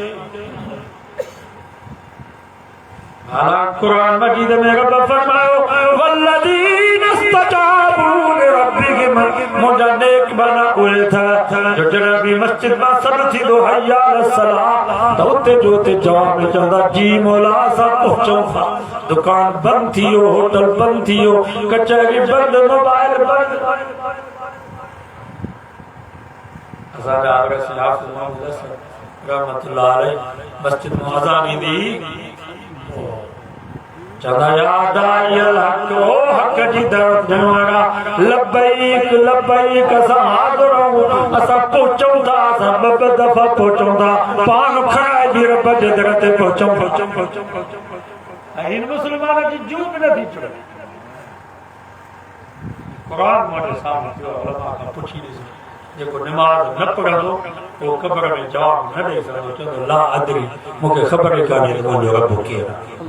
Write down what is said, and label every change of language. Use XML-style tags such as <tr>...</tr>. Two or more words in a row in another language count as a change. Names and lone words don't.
<sd>कुरान मजीद में रब फरमायो</sd> <ar>والذين استجابوا لربهم</ar> <sd>मुंहिंजा नेक बना उहे था जो जॾहिं बि मस्जिद मां सॾु थींदो</sd> <ar>حي على الصلاة</ar> <sd>त उते जो उते जवाब में चवंदा जी मौला असां पहुचूं था दुकान बंदि थी वियो होटल बंदि थी वियो कचहरी बंदि मोबाइल बंदि असांजा हाफ़िज़</sd> <ar>رحمة الله عليه</ar> <sd>मस्जिद में अज़ान ईंदी चदा याद आयल हक ओ हक जी तरफ जवारा</sd> <ar>لبيك لبيك</ar> <sd>असां हाज़िर आहियूं असां पहुचूं था असां 2 दफ़ा पहुचूं था पान खणाए बि रब जे दर ते पहुचूं ऐं हिन मुस्लमान जी जूं बि नथी चढ़े क़ुरान मुंहिंजे साम्हूं थियो उलमा खां पुछी ॾिस जेको नमाज़ न पढ़ंदो उहो क़ब्र में जवाब न ॾेई सघंदो चवंदो</sd> <ar>لا أدري</ar> <sd>मूंखे ख़बर ई कान्हे त मुंहिंजो रब केरु आहे</sd>